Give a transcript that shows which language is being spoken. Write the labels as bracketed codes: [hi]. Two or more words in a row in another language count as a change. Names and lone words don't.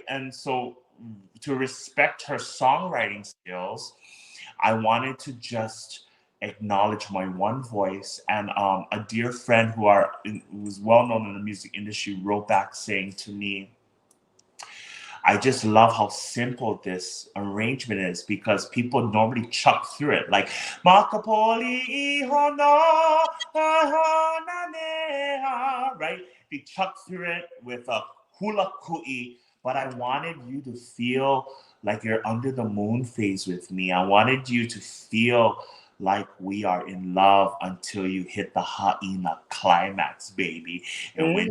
[en] And so to respect her songwriting skills, I wanted to just acknowledge my one voice. And a dear friend who's well known in the music industry wrote back saying to me, I just love how simple this arrangement is because people normally chuck through it like [haw] Makapoli ihono ahonanea, [en] right? They chuck through it with a [haw] hula kui, [en] but I wanted you to feel like you're under the moon phase with me. I wanted you to feel like we are in love until you hit the haina climax, baby. And when